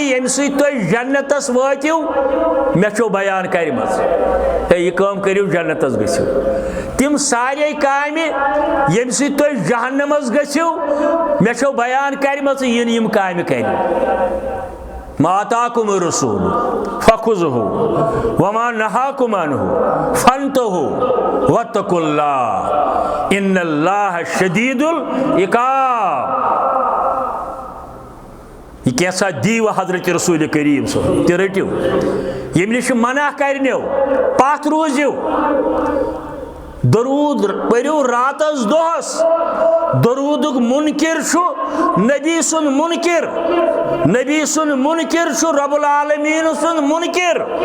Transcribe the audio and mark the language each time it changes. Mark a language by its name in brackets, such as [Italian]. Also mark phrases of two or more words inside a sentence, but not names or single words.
[Kashmiri] ییٚمہِ سۭتۍ تُہۍ جنتس وٲتِو مےٚ چھو بیان کرِمژ ہے یہِ کٲم کٔرِو جنتس گٔژھِو تِم سارے کامہِ ییٚمہِ سۭتۍ تُہۍ جہنمس گٔژھِو مےٚ چھو بیان کرِمژ یِنہٕ یِم کامہِ کٔرِو [Arabic] ما آتاکُم الرسوٗل فخُذہُ وما نہاکُم عنہُ فانتہُ واتقوا اللہ ان اللہ شدید العقاب [Kashmiri] یہ کیسا دیو حضرت رسول کریم صلی تہِ رٔٹِو ییٚمہِ نِش منع کرنیو پتھ روٗزِو درود پٔرِو راتس دۄہس درودُک مُنکِر چھُ نبی سُنٛد مُنکِر نبی سُنٛد مُنکِر چھُ رب العالمیٖن سُنٛد مُنکِر